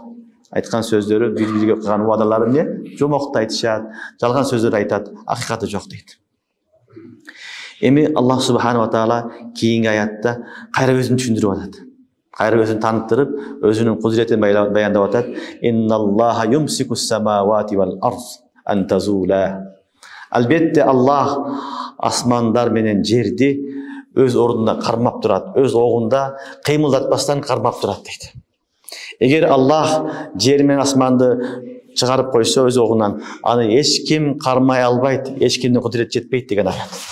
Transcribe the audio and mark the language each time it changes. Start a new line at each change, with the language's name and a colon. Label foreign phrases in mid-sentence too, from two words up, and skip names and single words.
Kyrgyz: Айткан сөздөрү бири-бириге кылган убадалары эмне? Жомокто айтышат, жалган сөздөрдү айтат, акыйкаты жок дейт. Эми Аллах
Arabic: سبحانه تعالى
Kyrgyz: кийинки аятта кайра өзүн түшүндүрүп атат. Кайра өзүн таныттырып, өзүнүн кудретин баяндап атат.
Arabic: إن الله يمسك السماوات والأرض أن تزولا.
Kyrgyz: Албетте Аллах асмандар менен жерди өз ордунда кармап турат, өз огунда кыймылдатпастан кармап турат дейт. Эгер Аллах жер менен асманды чыгарып койсо өз огунан, аны эч ким кармай албайт, эч кимдин кудрети жетпейт деген аят.